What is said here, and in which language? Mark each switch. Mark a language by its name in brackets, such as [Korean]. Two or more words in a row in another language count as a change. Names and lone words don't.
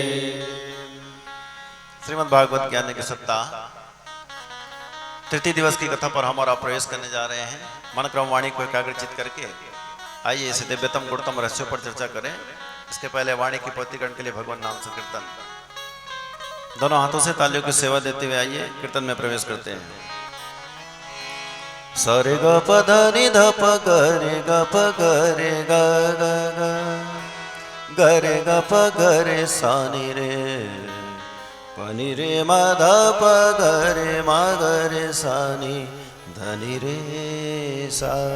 [Hindi] श्रीमद् भागवत ज्ञान की सत्ता तृतीय दिवस की कथा पर हमारा प्रवेश करने जा रहे हैं। मन क्रम वाणी को एकाग्रचित करके आइए इसे दिव्यतम गुणतम रहस्यों पर चर्चा करें। इसके पहले वाणी की पूर्तिकरण के लिए भगवान नाम संकीर्तन। दोनों हाथों से तालियों की सेवा देते हुए आइए कीर्तन में प्रवेश करते हैं। सरे ग प ध नि ध प ग रे ग प ग रे ग ग ग रे ग प ग रे सा नि रे प नि रे म ध प ग रे म ग रे सा नि ध नि रे सा।